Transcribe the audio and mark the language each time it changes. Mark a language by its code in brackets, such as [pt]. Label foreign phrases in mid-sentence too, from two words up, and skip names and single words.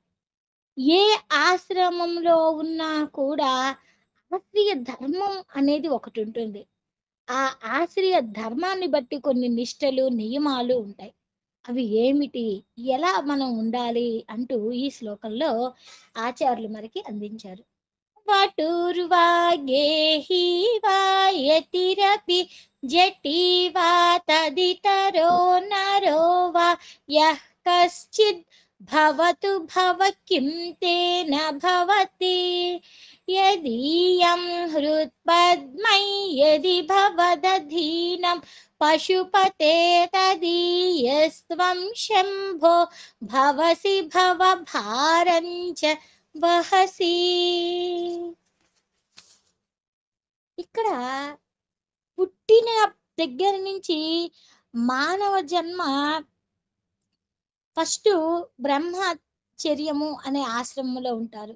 [te] ఏ ఆశ్రమంలో ఉన్నా కూడా ఆశ్రయ ధర్మం అనేది ఒకటి ఉంటుంది. ఆ ఆశ్రయ ధర్మాన్ని బట్టి కొన్ని నిష్టలు, నియమాలు ఉంటాయి. అవి ఏమిటి? ఎలా మనం ఉండాలి? అంటూ ఈ శ్లోకంలో ఆచార్యులు మనకి అందించారు. [sa] వటుర్वा गेहि वा यतिरपि जटी वा तदितरो नरो वा यः कश्चिद् भवतु भव किं तेन भवति यदीयं हृत्पद्मै यदि भवदधीनं पशुपते तदीयस्त्वं शम्भो भवसि भवभारं च వహసి. [te] ఇక్కడ పుట్టిన దగ్గర నుంచి మానవ జన్మ ఫస్ట్ బ్రహ్మచర్యము అనే ఆశ్రమంలో ఉంటారు.